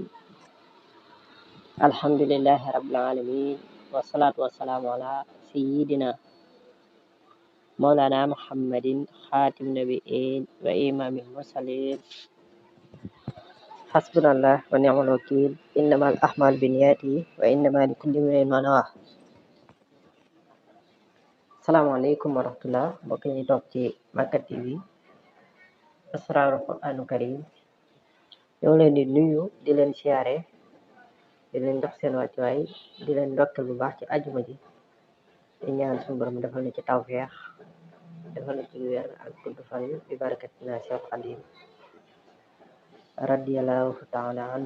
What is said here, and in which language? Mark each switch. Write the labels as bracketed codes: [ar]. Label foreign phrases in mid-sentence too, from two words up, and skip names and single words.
[ar] الحمد لله رب العالمين، والصلاة والسلام على سيدنا مولانا محمد خاتم النبيين وإمام المرسلين. حسبنا الله ونعم الوكيل. إنما الأعمال بالنيات وإنما لكل امرئ ما نوى. السلام عليكم ورحمة الله, [wo] mbokk ñi toog ci Makka TV Asraarul Qur'aanul Kariim, ñoo leen di nuyu di leen siyaare di leen dox seen wàccuwaay di leen ndokkal bu baax ci àjjuma ji di ñaan suñu borom defal na ci tawfeex defal na ci wér ak gudd fan bi barakatina Cheikh Xadim [ar] رضي الله تعالى عنه.